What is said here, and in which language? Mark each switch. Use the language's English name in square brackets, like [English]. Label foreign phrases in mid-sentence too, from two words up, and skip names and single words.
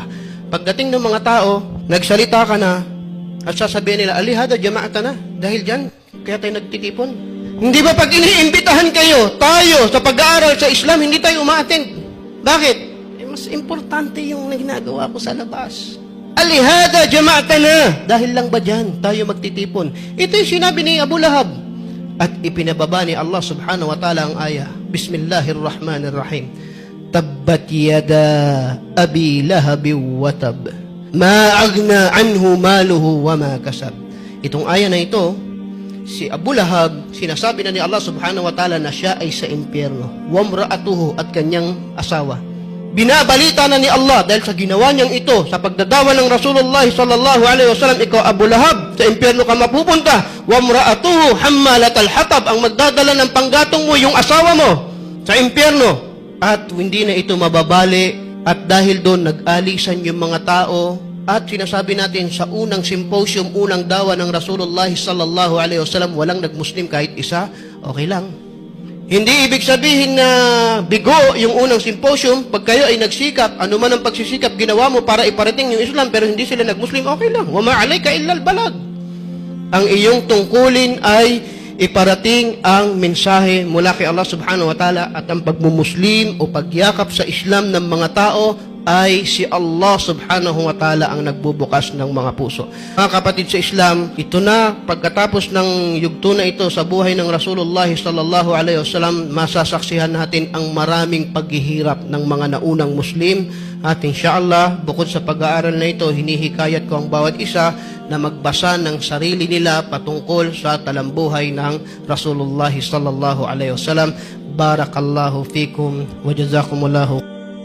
[Filipino] Pagdating ng mga tao, nagsalita ka na, at sasabihin nila, [Arabic] ألهذا جمعتنا, [Filipino] dahil dyan, kaya tayo nagtitipon. Hindi ba pag iniimbitahan kayo, tayo, sa pag-aaral sa Islam, hindi tayo umaattend? Bakit? Mas importante yung ginagawa ko sa labas. [Arabic] ألهذا جمعتنا, [Filipino] dahil lang ba dyan, tayo magtitipon? Ito yung sinabi ni Abu Lahab. At ipinababa ni Allah [Arabic] سبحانه وتعالى [Filipino] ang aya. [Arabic] بسم الله الرحمن الرحيم تبت يدا أبي لهب وتب. ما أغنى عنه ماله وما كسب. [Filipino] Itong aya na ito, si Abu Lahab, sinasabi na ni Allah [Arabic] سبحانه وتعالى [Filipino] na siya ay sa impyerno. [Arabic] وامرأته, [Filipino] at kanyang asawa. binabalita na ni Allah dahil sa ginawa niyang ito, sa pagdadawa ng Rasulullah [Arabic] صلى الله عليه وسلم, [Filipino] ikaw Abu Lahab, sa impyerno ka mapupunta, [Arabic] وامرأته حمالة الحطب, [Filipino] ang magdadala ng panggatong mo, yung asawa mo, sa impyerno. At hindi na ito mababali, at dahil doon nag-alisan yung mga tao, at sinasabi natin sa unang symposium, unang dawa ng Rasulullah [Arabic] صلى الله عليه وسلم, [Filipino] walang nag-Muslim kahit isa, okay lang. Hindi ibig sabihin na bigo yung unang symposium, pag kayo ay nagsikap, ano man ang pagsisikap ginawa mo para iparating yung Islam, pero hindi sila nag-Muslim, okay lang. [Arabic] وما عليك إلا البلاغ. [Filipino] Ang iyong tungkulin ay iparating ang mensahe mula kay Allah [Arabic] سبحانه وتعالى, [Filipino] at ang pagmumuslim o pagyakap sa Islam ng mga tao ay si Allah [Arabic] سبحانه وتعالى [Filipino] ang nagbubukas ng mga puso. Mga kapatid sa Islam, ito na, pagkatapos ng yugto na ito sa buhay ng Rasulullah [Arabic] صلى الله عليه وسلم, [Filipino] masasaksihan natin ang maraming paghihirap ng mga naunang Muslim. At insyaAllah, bukod sa pag-aaral na ito, hinihikayat ko ang bawat isa na magbasa ng sarili nila patungkol sa talambuhay ng Rasulullah [Arabic] صلى الله عليه وسلم. بارك الله فيكم وجزاكم الله